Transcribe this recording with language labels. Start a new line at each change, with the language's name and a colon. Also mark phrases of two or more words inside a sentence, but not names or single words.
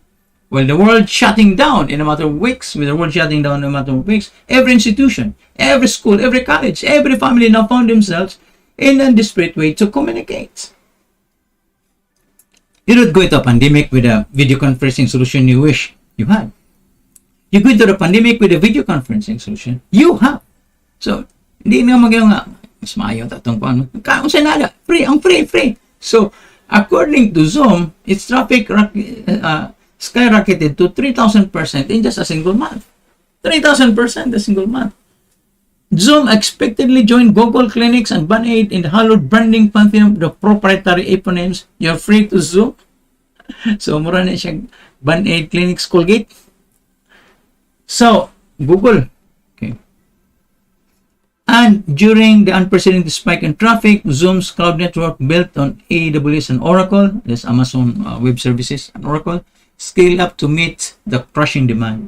English: While the world shutting down in a matter of weeks, every institution, every school, every college, every family now found themselves in a desperate way to communicate. You don't go into a pandemic with a video conferencing solution you wish you had. You go into the pandemic with a video conferencing solution you have. So,
Hiligaynon: hindi nga magayon nga, mas maayo tatong paano. Kung sa nada,
English: free. So, according to Zoom, its traffic skyrocketed to 3,000% in just a single month. 3,000% a single month. Zoom expectedly joined Google Clinics and Band-Aid in the hallowed branding pantheon of the proprietary eponyms. You're free to Zoom. So,
Hiligaynon: mura na siya Band-Aid Clinics Colgate.
English: So, Google. Okay. And during the unprecedented spike in traffic, Zoom's cloud network built on AWS and Oracle, that's Amazon Web Services and Oracle, scaled up to meet the crushing demand.